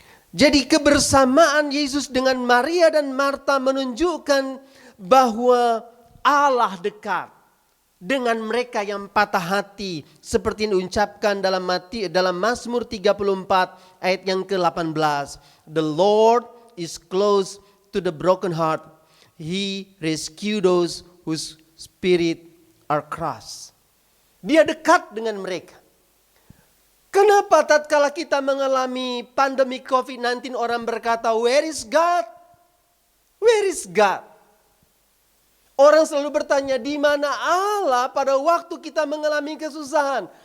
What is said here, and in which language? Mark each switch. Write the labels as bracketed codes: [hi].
[id] Jadi kebersamaan Yesus dengan Maria dan Marta menunjukkan bahwa Allah dekat dengan mereka yang patah hati, seperti yang diucapkan dalam Mazmur 34 ayat yang ke-18. [en] The Lord is close to the broken heart. He rescue those whose spirit are crushed. [id] Dia dekat dengan mereka. Kenapa tatkala kita mengalami pandemi COVID-19 orang berkata, [en] where is God? Where is God? [id] Orang selalu bertanya, di mana Allah pada waktu kita mengalami kesusahan?